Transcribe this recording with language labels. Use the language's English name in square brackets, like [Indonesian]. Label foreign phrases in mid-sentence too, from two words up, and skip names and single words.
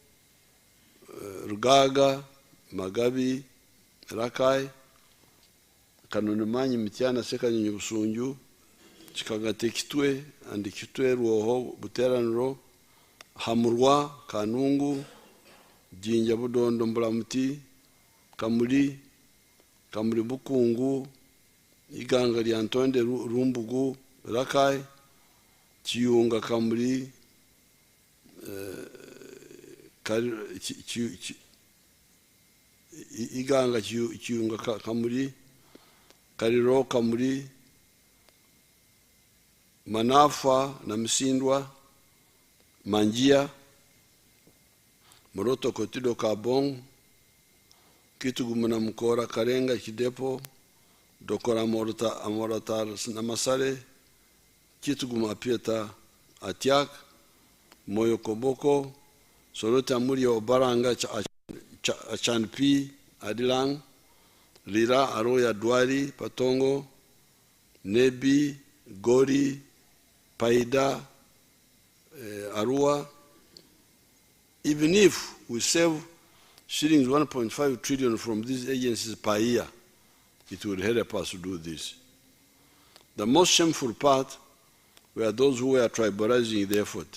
[English] Rugaga, Magabi, Rakai, Kanunimanyi, Mitiana, Sekanyonyi, Busunju, Chikagate, Kitwe, and Kitwe, Ruoho, Buteranro, Hamurwa, Kanungu, Jinja, Budondo, Mbulamuti, Kamuli, Kamuli Bukungu, Iganga Lyantonde, Rumbugu, Rakai, Chiyunga, Kamuli, Iganga Chiyunga Kamuli, Kariro Kamuli, Manafa na Msindwa, Manjia, Moroto Kotido Kabong, Kitugumuna Mukora Karenga Kidepo, Dokora Amoratar Namasare, Kituguma Pieta Atiak, Moyo Koboko, Sorota Muri Obaranga Chanpi Adilang, Lira Aroya Dwari Patongo, Nebi Gori Paida Arua. Even if we save shillings 1.5 trillion from these agencies per year, it will help us to do this. The most shameful part were those who were tribalizing the effort.